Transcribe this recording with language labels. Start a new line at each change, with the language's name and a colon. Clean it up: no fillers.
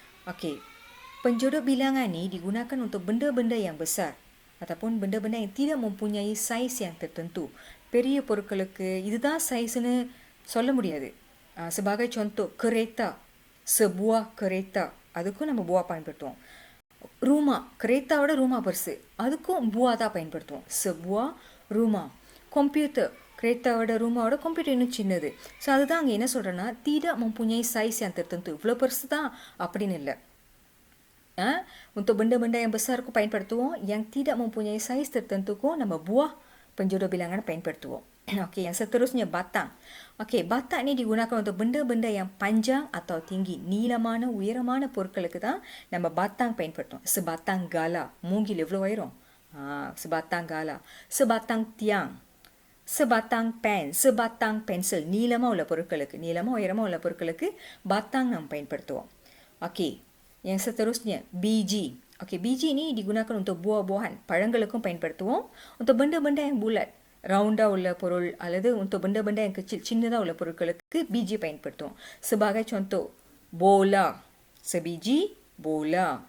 Malay: Okey, penjodoh bilangan ni digunakan untuk benda-benda yang besar ataupun benda-benda yang tidak mempunyai saiz yang tertentu.
Tamil: பெரிய பொருட்களுக்கு இதுதான் சைஸ்னு சொல்ல முடியாது.
Malay: Sebagai contoh, kereta. Sebuah kereta.
Tamil: அதுக்கும் நம்ம buah பயன்படுத்துவோம். Rumah. keretaவோட rumah பெருசு. அதுக்கும் buah தான் பயன்படுத்துவோம்.
Malay: Sebuah rumah.
Tamil: Komputer. keretaவோட rumahவோட komputer இன்னும் சின்னது. ஸோ அதுதான் அங்கே என்ன சொல்கிறேன்னா,
Malay: tidak mempunyai saiz yang tertentu.
Tamil: இவ்வளோ பெருசு தான் அப்படின்னு இல்லை.
Malay: Untuk benda-benda yang besar ku பயன்படுத்துவோம். Yang tidak mempunyai saiz tertentu ku nama buah penjodoh bilangan பயன்படுத்துவோம். Okey, yang seterusnya batang. Okey, batang ni digunakan untuk benda-benda yang panjang atau tinggi.
Tamil: நீளமான உயரமான பொருட்களுக்கு தான் நம்ம batang பயன்படுத்துவோம்.
Malay: Sebatang gala.
Tamil: மூங்கில் எவ்வளோ உயரம்?
Malay: Sebatang gala. Sebatang tiang. Sebatang pen. Sebatang pensel.
Tamil: நீளமாக உள்ள பொருட்களுக்கு, நீளமாக உயரமாக உள்ள பொருட்களுக்கு batang நாம் பயன்படுத்துவோம்.
Malay: Okey, yang seterusnya biji. Okey, biji ni digunakan untuk buah-buahan.
Tamil: பழங்களுக்கும் பயன்படுத்துவோம்.
Malay: Untuk benda-benda yang bulat,
Tamil: ரவுண்டா உள்ள பொருள் அல்லது
Malay: untuk benda-benda yang kecil,
Tamil: சின்னதா உள்ள பொருட்களுக்கு biji பயன்படுத்துவோம்.
Malay: Sebagai contoh, bola. Sebiji bola.